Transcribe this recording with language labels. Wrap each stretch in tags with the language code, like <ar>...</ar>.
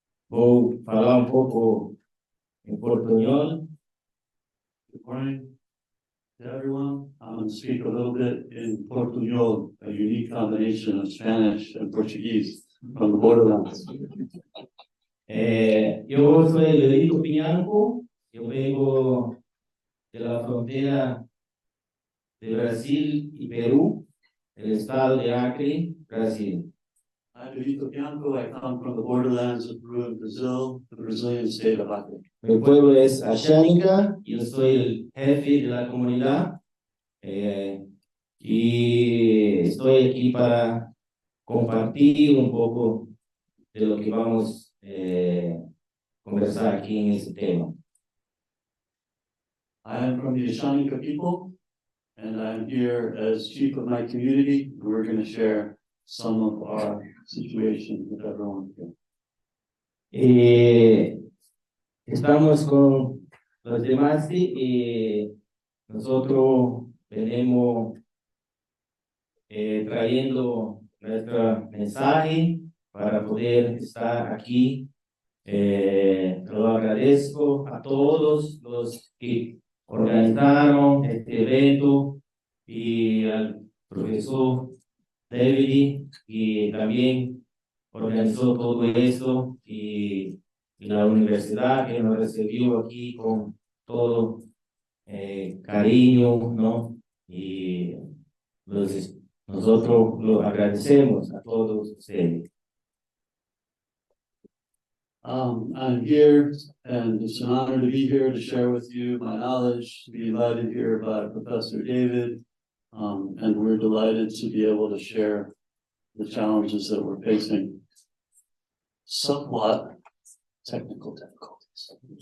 <pt>Vou falar pouco em portunhol.</pt> <en>Good morning to everyone. I'm going to speak a little bit in Portuñol, a unique combination of Spanish and Portuguese from the borderlands.</en> <pt>Eu sou Luis Bianco, eu vengo</pt> <es>de la frontera de Brasil y Perú, el estado de Acre, Brasil.</es> <en>I'm Benito Bianco. I come from the borderlands of Peru and Brazil, the Brazilian state of Acre.</en> <es>Mi pueblo es Ashánica. Yo soy el jefe de la comunidad y estoy aquí para compartir un poco de lo que vamos a conversar aquí en este tema.</es> <en>I am from the Ashaninka people, and I'm here as chief of my community. We're going to share some of our situation with everyone here.</en> <es>Estamos con los demás y nosotros venimos trayendo nuestro mensaje para poder estar aquí. Lo agradezco a todos los que organizaron este evento y al profesor David, que también organizó todo esto, y la universidad que nos recibió aquí con todo cariño, ¿no? Y nosotros lo agradecemos a todos ustedes.</es> <en>I'm here, and it's an honor to be here to share with you my knowledge, to be invited here by Professor David, and we're delighted to be able to share the challenges that we're facing. Somewhat technical difficulties.</en>